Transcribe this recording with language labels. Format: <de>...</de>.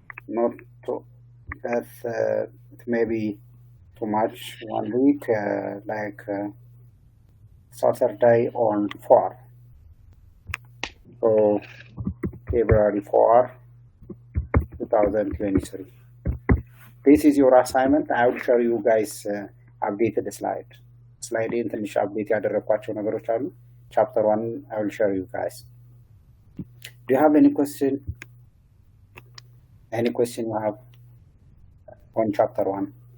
<en>Not to, that's it may be too much. 1 week, like Saturday on 4. So February 4, 2023. This is your assignment. I will show you guys updated slide.</en> <am>Slide ትንሽ update ያደረኳቸው ነገሮች አሉ.</am> <en>Chapter 1 I will show you guys. Do you have any question? Any question you have on chapter 1?</en>